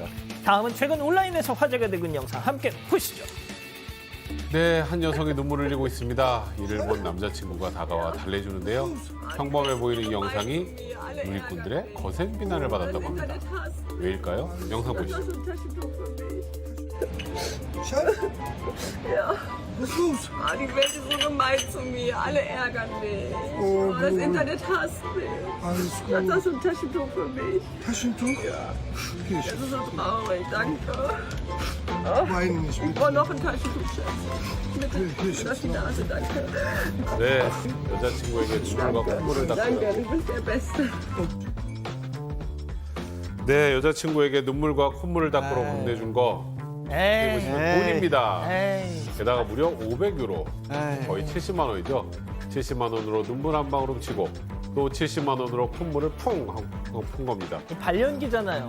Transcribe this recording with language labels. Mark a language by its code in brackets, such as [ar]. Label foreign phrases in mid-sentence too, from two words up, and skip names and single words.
[ko] 다음은 최근 온라인에서 화제가 되고 있는 영상 함께 보시죠. 네, 한 여성이 눈물을 흘리고 있습니다. 이를 본 남자친구가 다가와 달래주는데요. 평범해 보이는 이 영상이 누리꾼들의 거센 비난을 받았다고 합니다. 왜일까요? 영상 보시죠. [de] Ja. Was ist los? Die Welt ist so gemein zu mir. Alle ärgern mich. Das Internet hasst mich. Alles Das gut. ist so ein Taschentuch für mich. Taschentuch? Ja. Okay, Das ist so traurig. Danke. weine nicht Ich mit. brauche noch ein Taschentuch, Schatz. Bitte. Hier, Das ist die Nase. Danke. [ko] 네, 여자친구에게 눈물과 콧물을 닦고요. [de] Danke. Du bist der Beste. [ko] 네, 여자친구에게 눈물과 콧물을 닦으러 건네준 거 보시면 돈입니다. 게다가 무려 500유로, 거의 70만 원이죠. 70만 원으로 눈물 한 방울 훔치고 또 70만 원으로 콧물을 푼 겁니다.